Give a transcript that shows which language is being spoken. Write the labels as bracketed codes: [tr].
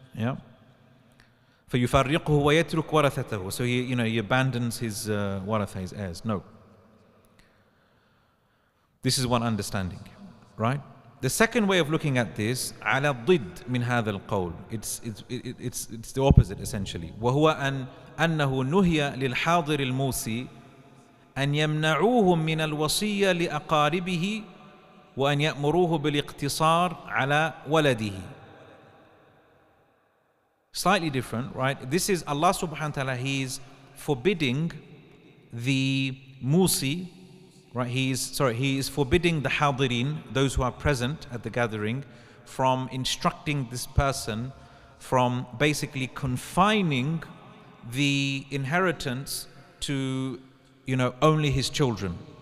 [ar] Yeah? فَيُفَرِّقُهُ وَيَتْرُكْ وَرَثَتَهُ. [en] So he abandons his waratha, his heirs. No. This is one understanding, right? The second way of looking at this, [ar] على الضد من هذا القول. [en] It's the opposite essentially. [ar] وهو أنه نهي للحاضر الموصي أن يمنعوه من الوصية لأقاربه وأن يأمروه بالاقتصار على ولده. [en] Slightly different, right? This is Allah subhanahu wa ta'ala, He's forbidding the musi, right? He is forbidding the hadirin, those who are present at the gathering, from instructing this person, from basically confining the inheritance to, only his children.